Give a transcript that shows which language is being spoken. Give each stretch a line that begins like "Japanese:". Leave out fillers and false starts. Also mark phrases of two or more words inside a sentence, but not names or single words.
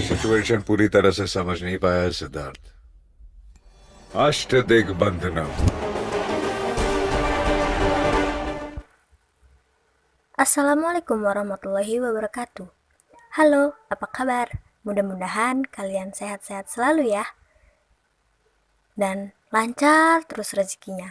Hindi: सिचुएशन पूरी तरह से समझ नहीं पाया है सिद्धार्थ।
Sanskrit: अष्टदिग्बंधनम।
Arabic: السلام عليكم ورحمة الله وبركاته.
Indonesian: Halo, apa kabar? Mudah-mudahan kalian sehat-sehat selalu ya. Dan lancar terus rezekinya.